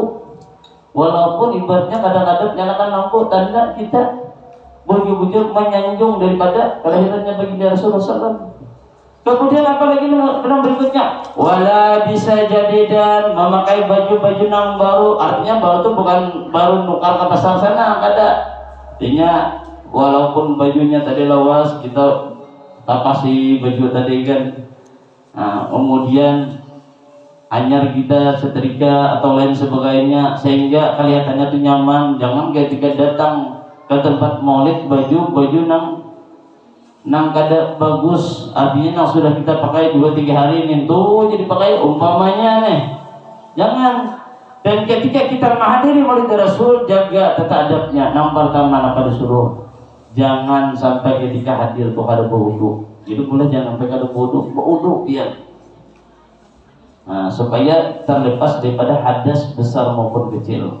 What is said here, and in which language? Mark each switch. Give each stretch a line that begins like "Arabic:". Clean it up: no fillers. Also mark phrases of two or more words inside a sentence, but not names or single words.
Indonesian: Walaupun ibaratnya kadang-kadang nyalakan lampu tanda kita bujur-bujur menyanjung daripada kelahirannya baginda Rasulullah SAW. Kemudian apa lagi yang berikutnya? Wala bisa jadi dan memakai baju-baju yang baru. Artinya baru itu bukan baru nukar ke pasar sana, ada. Artinya walaupun bajunya tadi lawas kita tapasi baju tadi kan. Nah, kemudian anyar kita setrika atau lain sebagainya sehingga kelihatannya itu nyaman. Jangan ketika datang ke tempat maulid baju
Banjar: nang kada bagus,
Indonesian: artinya nang sudah kita pakai 2-3 hari ini tuh jadi pakai umpamanya nih. Jangan. Dan ketika kita menghadiri maulid Rasul jaga tata adabnya. Yang pertama apa disuruh? Jangan sampai ketika hadir tuh kada berwudu. Jadi boleh jangan sampai kada berwudu ya. Nah, supaya terlepas daripada hadas besar maupun kecil.